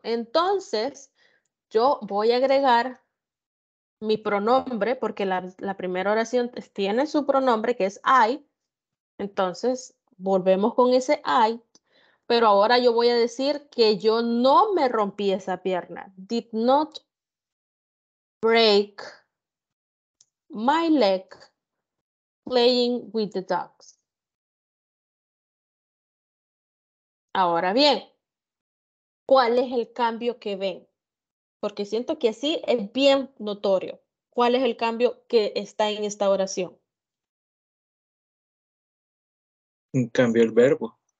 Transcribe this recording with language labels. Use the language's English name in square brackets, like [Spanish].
[Spanish] Entonces, yo voy a agregar mi pronombre, porque la primera oración tiene su pronombre, que es I. Entonces, volvemos con ese I. Pero ahora yo voy a decir que yo no me rompí esa pierna. [English] Did not break my leg playing with the dogs. [Spanish] Ahora bien, ¿cuál es el cambio que ven? Porque siento que así es bien notorio. ¿Cuál es el cambio que está en esta oración? Cambio el verbo.